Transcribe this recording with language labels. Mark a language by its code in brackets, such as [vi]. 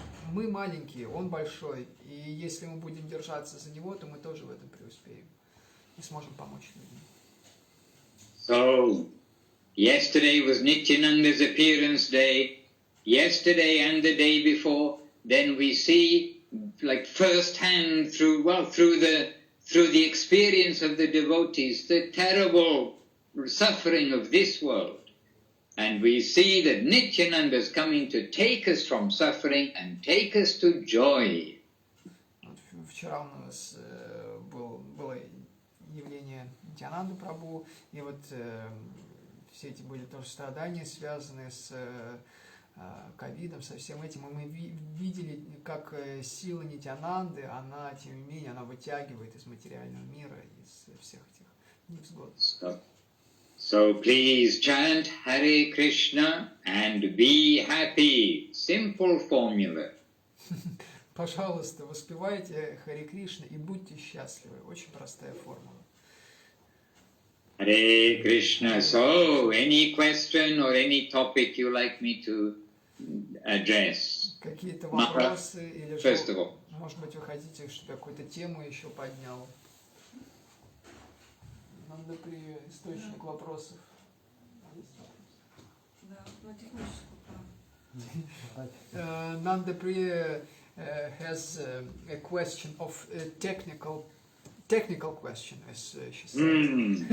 [ru] Мы маленькие, он большой, и если мы будем держаться за него, то мы тоже в этом преуспеем и сможем помочь людям. [en] So, yesterday was Nityananda's appearance day, yesterday and the day before. Then we see, like first-hand through the experience of the devotees, the terrible suffering of this world. And we see that Nityananda is coming to take us from suffering and take us to joy. [ru] Вчера у нас было явление Нитьянанды Прабху, и вот все эти были тоже страдания, связанные с ковидом, со всем этим, и мы видели, как сила Нитьянанды, она, тем не менее, она вытягивает из материального мира, из всех этих невзгод. [en] So please chant Hare Krishna and be happy. Simple formula. [ru] Пожалуйста, воспевайте Харе Кришна и будьте счастливы. Очень простая формула. [en] Hare Krishna. So, any question or any topic you like me to address? [ru] Какие-то вопросы или [en] First of all. [ru] Может быть, вы хотите, чтобы я какую-то тему еще поднял? Надо при источник вопросов. Да, на техническую правду. [en] Nanda Priya has a question of technical question, as she says.